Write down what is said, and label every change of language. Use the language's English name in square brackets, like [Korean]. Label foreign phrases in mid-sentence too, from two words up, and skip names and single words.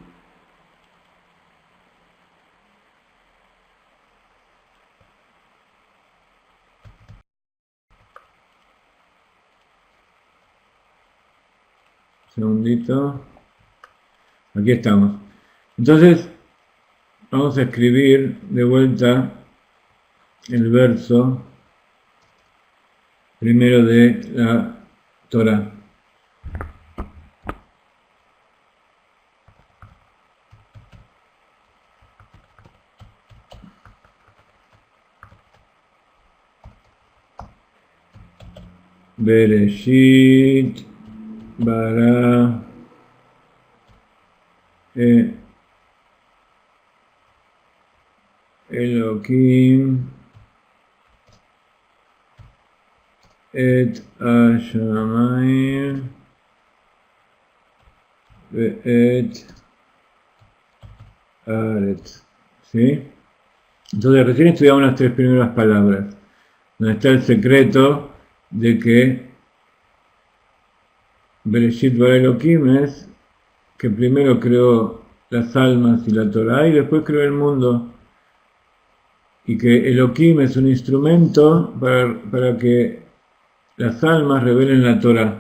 [Spanish] Segundito. Aquí estamos. Entonces, vamos a escribir de vuelta el verso primero de la Torah. [Hebrew] בראשית ברא אלהים את השמים ואת הארץ. [Spanish] ¿Sí? Entonces recién estudiamos las tres primeras palabras, donde está el secreto de que [Hebrew] בראשית ברא אלהים [Spanish] es que primero creó las almas y la Torah y después creó el mundo, y que Elohim es un instrumento para que las almas revelen la Torah.